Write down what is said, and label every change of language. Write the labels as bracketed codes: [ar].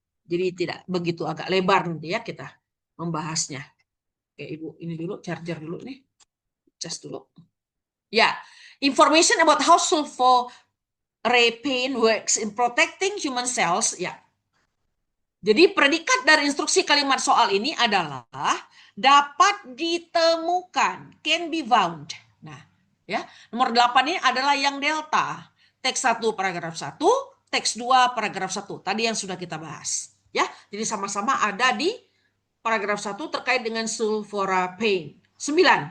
[id] Jadi tidak begitu agak lebar nanti ya kita membahasnya. Oke, Ibu, ini dulu charger dulu nih. Cas dulu. [en] Ya, information about how sulforaphan works in protecting human cells. [id] Ya, jadi predikat dari instruksi kalimat soal ini adalah dapat ditemukan, [en] can be found. [id] Nah, ya, nomor 8 ini adalah yang delta. Teks 1 paragraf 1, teks 2 paragraf 1. Tadi yang sudah kita bahas. Ya, jadi sama-sama ada di paragraf 1 terkait dengan sulforaphan. 9.